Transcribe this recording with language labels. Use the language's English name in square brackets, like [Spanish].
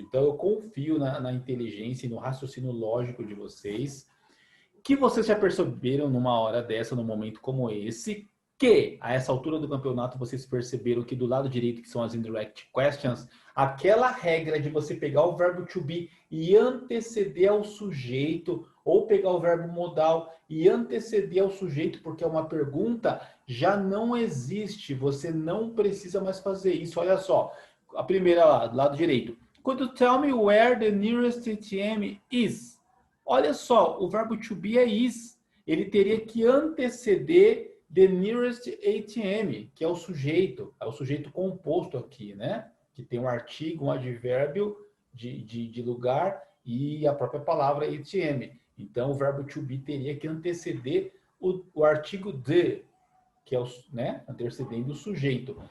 [Portuguese] Então eu confio na inteligência e no raciocínio lógico de vocês, que vocês já perceberam numa hora dessa, num momento como esse, que a essa altura do campeonato vocês perceberam que do lado direito, que são as indirect questions, aquela regra de você pegar o verbo to be e anteceder ao sujeito, ou pegar o verbo modal e anteceder ao sujeito, porque é uma pergunta, já não existe. Você não precisa mais fazer isso. Olha só, a primeira lá, do lado direito. [English] Could you tell me where the nearest ATM is? [Portuguese] Olha só, o verbo to be é is. Ele teria que anteceder the nearest ATM, que é o sujeito composto aqui, né? Que tem um artigo, um advérbio de lugar e a própria palavra ATM. Então, o verbo to be teria que anteceder o artigo the, que é o, né, antecedendo o sujeito.